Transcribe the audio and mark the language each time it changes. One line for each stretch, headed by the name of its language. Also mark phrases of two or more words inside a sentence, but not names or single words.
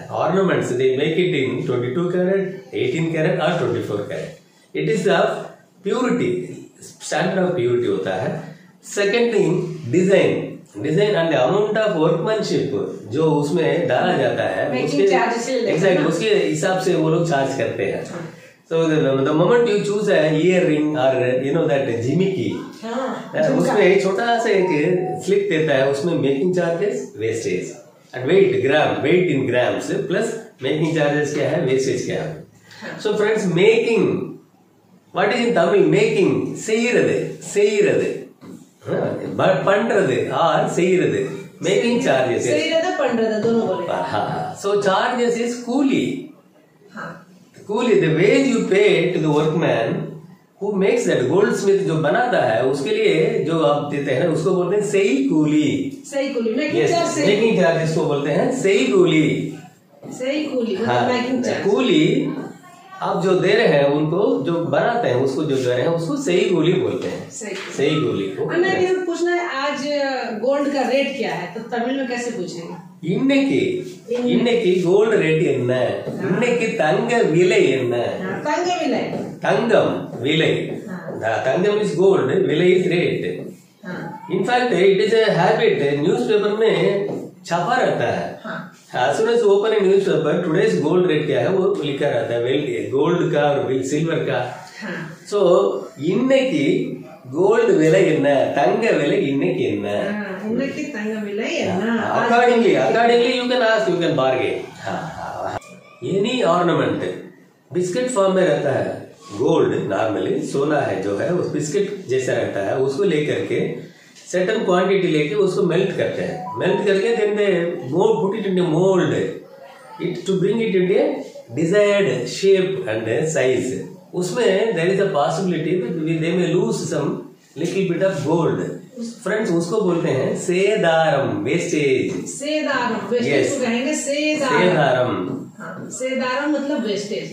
English: ornaments they make it in 22 carat, 18 carat और 24 कैरेट। it is the purity, standard of purity
Hindi: होता है।
English: second thing, design and amount of workmanship
Hindi: जो उसमें डाला जाता है, उसके हिसाब से वो लोग चार्ज करते हैं।
English: So the moment you choose a earring or you know that
Hindi: झिमकी, उसमें एक छोटा सा एक स्लिप देता है, उसमें
English: making charges, wastage and weight in grams plus making charges
Hindi: क्या है,
English: वेस्टेज
Hindi: क्या है।
English: so friends, making, what is in Tamil making?
Tamil: செய்யிறது பண்றது और செய்யிறது,
English: making charges,
Tamil: செய்யிறது பண்றது
Hindi: दोनों बोले।
English: So charges is कूली, the wage you pay to the workman who makes that, goldsmith
Hindi: जो बनाता है, उसके लिए जो आप देते हैं उसको बोलते हैं
Tamil: செய் கூலி।
English: making charges
Hindi: को बोलते हैं
Tamil: செய் கூலி।
Hindi: कूली आप जो दे रहे हैं उनको, जो बनाते हैं उसको, जो दे रहे हैं उसको
Tamil: செய் கூலி
Hindi: बोलते हैं।
Tamil: செய் கூலி
Hindi: को पूछना है आज गोल्ड का रेट क्या है, तो तमिल में कैसे पूछेंगे?
Tamil: இன்னைக்கு
English: gold rate
Tamil: என்ன, இன்னைக்கு தங்க விலை என்ன? தங்கம் விலை, தங்கம்
English: is gold,
Tamil: विले
English: is rate. in fact it is a habit, newspaper
Hindi: में छपा रहता है।
English: as soon as open a newspaper, today's gold rate
Hindi: क्या है वो लिखा रहता है, गोल्ड का और सिल्वर का।
Tamil: सो இன்னைக்கு கோல்டு விலை என்ன, தங்க விலை இன்னைக்கு என்ன, இன்னைக்கு தங்க விலை என்ன?
English: accordingly you can ask, you can bargain। any ornament biscuit form
Hindi: में रहता है,
English: gold normally
Hindi: सोना है जो है उस बिस्किट जैसा रहता है, उसको लेकर के
English: certain quantity
Hindi: लेके उसको मेल्ट करते हैं, मेल्ट करके
English: then they put it in mold it to bring it in desired shape and size. उसमें there is a possibility they may lose some little bit of gold.
Hindi: फ्रेंड्स, उसको बोलते हैं सेदारम, वेस्टेज। वेस्टेज को कहेंगे सेदारम मतलब वेस्टेज।